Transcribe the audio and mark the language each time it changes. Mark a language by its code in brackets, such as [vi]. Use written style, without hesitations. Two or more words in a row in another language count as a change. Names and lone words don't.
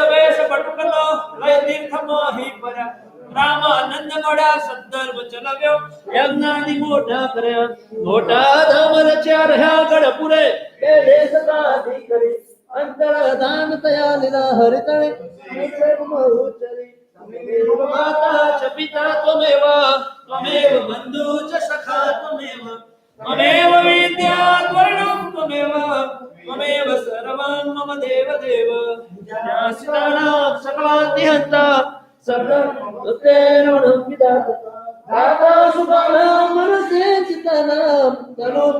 [gu] વેશ પટુકલો લય તીર્થ મોહી પર્યા રામાનંદ મળ્યા સદ્ધર્મ ચલાવ્યો યજ્ઞાની મોટા કર્યા મોટા ધામ રચ્યા રહ્યા ગઢપુરે બે દેશ દાદી કરી અંતરધાન તયા લીલા હરિતણે ઉચરી [sa] माता च पिता त्वमेव त्वमेव बन्धु च सखा त्वमेव त्वमेव विद्या त्वरणं त्वमेव त्वमेव सर्वं मम देव देव ज्ञासितानां सकलान्तिहन्ता सर्वं विधाता दाता सुखानां मनसे चितानां तनोतु